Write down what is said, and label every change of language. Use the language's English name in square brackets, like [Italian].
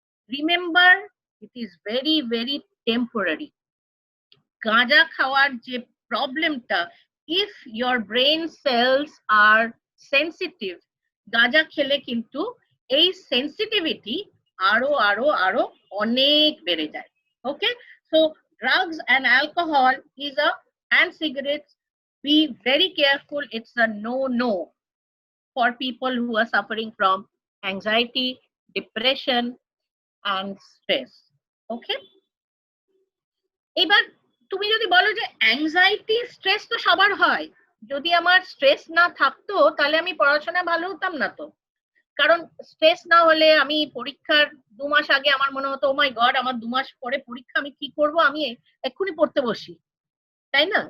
[English] Remember, it is very very temporary. [Bangla] গাঁজা খাওয়ার যে প্রবলেমটা, [English] if your brain cells are sensitive, [Bangla] গাঁজা খেলে কিন্তু এই সেন্সিটিভিটি আরো আরো আরো অনেক বেড়ে যায়। [English] Okay, so drugs and alcohol is a, and cigarettes, be very careful, it's a no for people who are suffering from anxiety, depression and stress. [Bangla] Okay, এবার তুমি যদি বলো যে অ্যাংজাইটি স্ট্রেস তো সবার হয়, যদি আমার স্ট্রেস না থাকতো তাহলে আমি পড়াশোনা ভালো হতাম না তো। কারণ স্ট্রেস না হলে আমি পরীক্ষার 2 মাস আগে আমার মনে হতো, [English] oh my God, [Bangla] আমার 2 মাস পরে পরীক্ষা, আমি কি করব, আমি এক্ষুনি পড়তে বসি, তাই না?